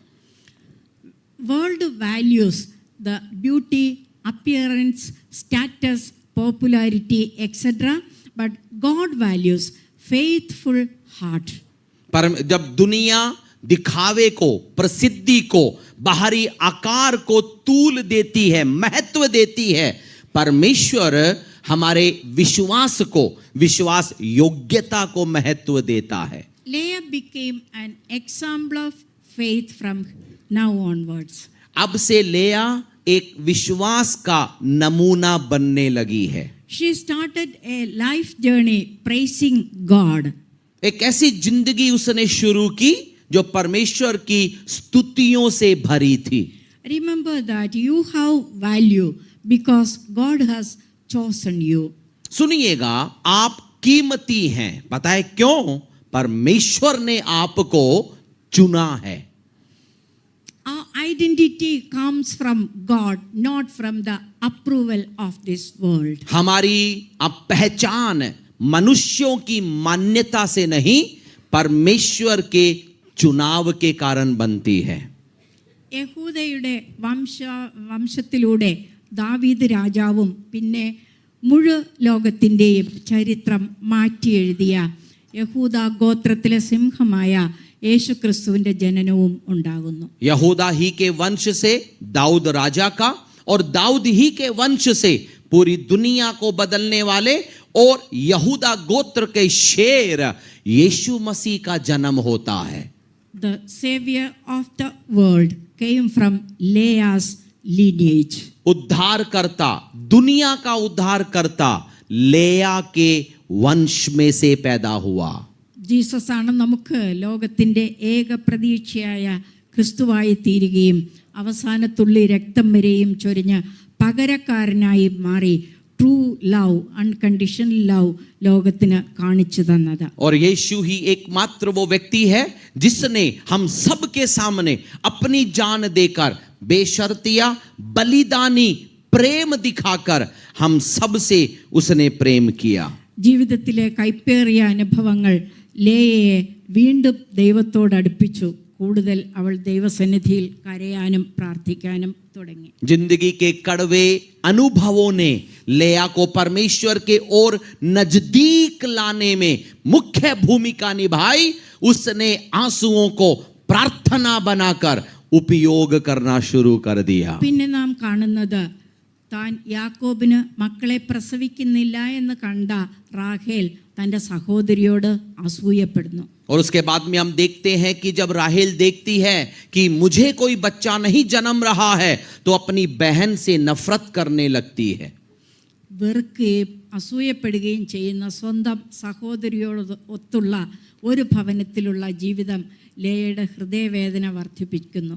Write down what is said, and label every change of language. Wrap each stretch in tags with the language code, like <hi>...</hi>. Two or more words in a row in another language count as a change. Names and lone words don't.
<en>World values the beauty, appearance, status, popularity, etc. But God values faithful heart.</en> <hi>पर जब दुनिया दिखावे को, प्रसिद्धि को, बाहरी आकार को तूल देती है, महत्व देती है, परमेश्वर हमारे विश्वास को, विश्वास योग्यता को महत्व देता है.</hi> <en>Leah became an example of faith from now onwards.</en> <hi>अब से लेया एक विश्वास का नमूना बनने लगी है.</hi> <en>She started a life journey praising God.</en> <hi>एक ऐसी जिंदगी उसने शुरू की जो परमेश्वर की स्तुतियों से भरी थी.</hi> <en>Remember that you have value because God has chosen you.</en> <hi>सुनिएगा, आप कीमती हैं. पता है क्यों? परमेश्वर ने आपको चुना है.</hi> <en>Our identity comes from God, not from the approval of this world.</en> <hi>हमारी अब पहचान मनुष्यों की मान्यता से नहीं, परमेश्वर के चुनाव के कारण बनती है.</hi> <ml>യഹൂദയുടെ വംശത്തിലൂടെ ദാവീദ് രാജാവും പിന്നെ മുഴു ലോകത്തിൻ്റെയും ചരിത്രം മാറ്റി എഴുതിയ യഹൂദ ഗോത്രത്തിലെ സിംഹമായ യേശുക്രിസ്തുവിന്റെ ജനനവും ഉണ്ടാകുന്നു.</ml> <hi>यहूदा ही के वंश से दाऊद राजा का, और दाऊद ही के वंश से पूरी दुनिया को बदलने वाले और यहूदा गोत्र के शेर यीशु मसीह का जन्म होता है.</hi> <en>The savior of the world came from Leah's lineage.</en> <hi>उद्धारकर्ता, दुनिया का उद्धारकर्ता लेया के वंश में से पैदा हुआ.</hi> <ml>ജീസസ് ആണ് നമുക്ക് ലോകത്തിൻ്റെ ഏക പ്രതീക്ഷയായ ക്രിസ്തുവായി തീരുകയും അവസാനത്തുള്ളി രക്തം വരെയും ചൊരിഞ്ഞ് പകരക്കാരനായി മാറി</ml> <en>true love, unconditional love</en> <ml>ലോകത്തിന് കാണിച്ചു തന്നത്.</ml> <hi>और यीशु ही एकमात्र वो व्यक्ति है जिसने हम सब के सामने अपनी जान देकर, बेशर्तिया बलिदानी प्रेम दिखाकर हम सब से उसने प्रेम किया.</hi> <ml>ജീവിതത്തിലെ കൈപ്പേറിയ അനുഭവങ്ങൾ ലേയയെ വീണ്ടും ദൈവത്തോട് അടുപ്പിച്ചു. കൂടുതൽ അവൾ ദൈവസന്നിധിയിൽ കരയാനും പ്രാർത്ഥിക്കാനും തുടങ്ങി.</ml> <hi>जिंदगी के कड़वे अनुभवों ने लेया को परमेश्वर के ओर नजदीक लाने में मुख्य भूमिका निभाई. उसने आंसुओं को प्रार्थना बनाकर उपयोग करना शुरू कर दिया.</hi> <ml>പിന്നെ നാം കാണുന്നത് താൻ യാക്കോബിന് മക്കളെ പ്രസവിക്കുന്നില്ല എന്ന് കണ്ട റാഹേൽ തൻ്റെ സഹോദരിയോട് അസൂയപ്പെടുന്നു.</ml> <hi>और उसके बाद में हम देखते हैं कि जब राहेल देखती है कि मुझे कोई बच्चा नहीं जन्म रहा है, तो अपनी बहन से नफरत करने लगती है.</hi> <ml>വെറുക്കുകയും അസൂയപ്പെടുകയും ചെയ്യുന്ന സ്വന്തം സഹോദരിയോട് ഒത്തുള്ള ഒരു ഭവനത്തിലുള്ള ജീവിതം ലേയയുടെ ഹൃദയവേദന വർദ്ധിപ്പിക്കുന്നു.</ml>